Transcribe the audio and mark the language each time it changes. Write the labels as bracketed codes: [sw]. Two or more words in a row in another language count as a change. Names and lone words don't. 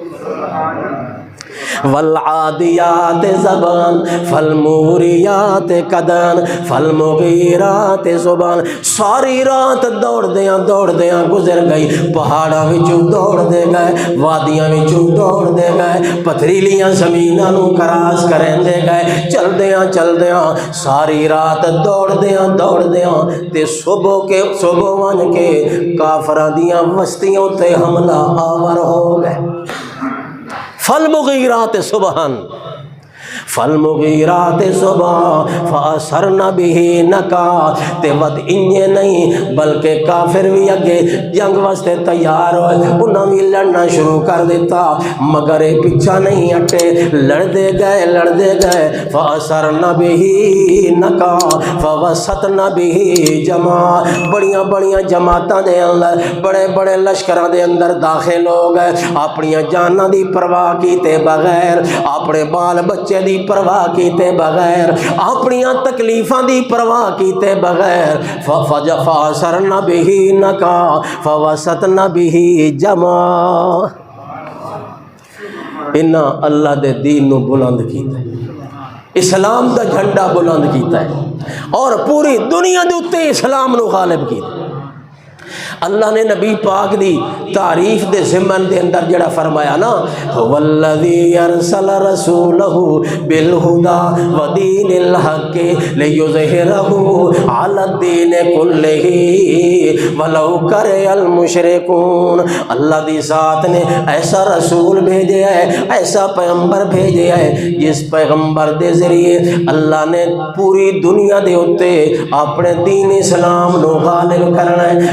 [ar] والعادیات زبان فالموریات قدان فالمغیرات زبان، [pa] ساری رات دوڑ دیاں گزر گئی، پہاڑاں وچوں دوڑ دے گئے، وادیاں وچوں دوڑ دے گئے، پتھریلیاں زمیناں نوں کراس کریں دے گئے، چل دیاں ساری رات دوڑ دیاں تے صبح ون کے کافراں دیاں بستیاں تے حملہ آور ہو گئے۔ [ar] فالمغیرات صبحاً فالمغیرات صبح فاثرن به نقعا، [pa] تے ود انجے نہیں بلکہ کافر بھی اگے جنگ واسطے تیار ہوئے، انہوں بھی لڑنا شروع کر دیتا مگر پیچھا نہیں ہٹے، لڑدے گئے [ar] فاثرن به نقعا فوسطن به جمعا، [pa] بڑیاں جماعتاں دے اندر بڑے لشکراں دے اندر داخل ہو گئے، اپنی جاناں دی پرواہ کیتے بغیر، اپنے بال بچے دی پرواہ کیتے بغیر، اپنی تکلیفاں دی پرواہ کیتے بغیر، [ar] فاثرن به نقعا فوسطن به جمعا، [pa] انہاں اللہ دے دین نو بلند کیتا ہے، اسلام دا جھنڈا بلند کیتا ہے اور پوری دنیا دے اتے اسلام نو غالب کیتا ہے۔ اللہ نے نبی پاک دی تعریف دے ضمن دے اندر جڑا فرمایا نا [ar] والذی ارسل رسولہ بالہدی ودین الحق لیظہرہ علی الدین کلہ ولو کرہ المشرکون، [pa] اللہ دی ذات نے ایسا رسول بھیجے ہے، ایسا پیغمبر بھیجے ہے جس پیغمبر دے ذریعے اللہ نے پوری دنیا دے اتے اپنے دین اسلام نو غالب کرنا ہے۔